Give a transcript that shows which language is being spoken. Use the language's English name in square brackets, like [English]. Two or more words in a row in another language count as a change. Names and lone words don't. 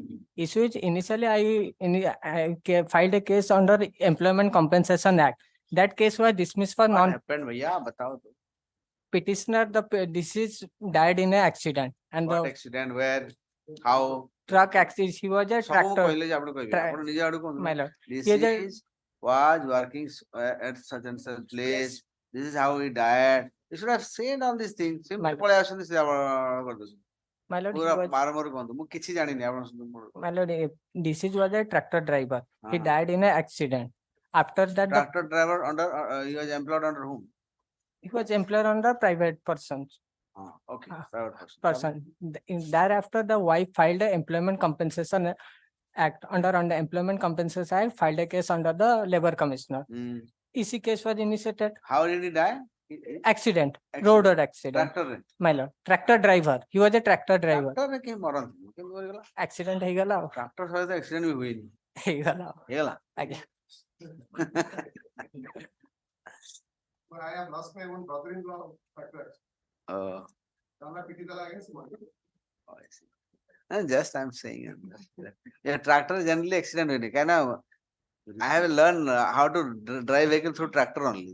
[English] issue is initially I filed a case under Employment Compensation Act. That case was dismissed for What non happened? Yeah, batao. petitioner. The deceased died in an accident and What the accident? Where? How? truck accident. He was a [Odia] ସବୁ [English] tractor. [Odia] କହିଲେ ଯେ ଆପଣ କହିବେ ଆପଣ ନିଜେ ଆଡୁ କୁହନ୍ତୁ [English] My lord. this He is a- is was working at such and such place, this is how he died, you should have said all these things My simply lord. [Odia] ପଳେଇ ଆସନ୍ତି ସେ କରିଦଉଛନ୍ତି [English] My lord, he [Odia] ପୁରା [English] was- [Odia] ବାରମ୍ବାର କୁହନ୍ତୁ ମୁଁ କିଛି ଜାଣିନି ଆପଣ [English] My lord, deceased was a tractor driver. He Uh-huh. died in an accident. After that, the, tractor driver under he was employed under whom? he was employed under private persons. Okay, private person. Person. Thereafter, the wife filed a Employment Compensation Act under Employment Compensation Act, filed a case under the Labor Commissioner. Hmm. EC case was initiated. How did he die? Accident, road accident. [Odia] Tractor ରେ [English] My lord, tractor driver. He was a tractor driver. [Odia] tractor ରେ କେହି ମରନ୍ତି କେମିତି ମରିଗଲା Accident ହେଇଗଲା ଆଉ। tractor ସହିତ accident ବି ହୁଏନି ହେଇଗଲା ଆଉ। ହେଇଗଲା ଆଜ୍ଞା। [English] I have lost my own brother-in-law tractor. Just I'm saying. Yeah, tractor generally accident with it. I have learned how to drive vehicle through tractor only.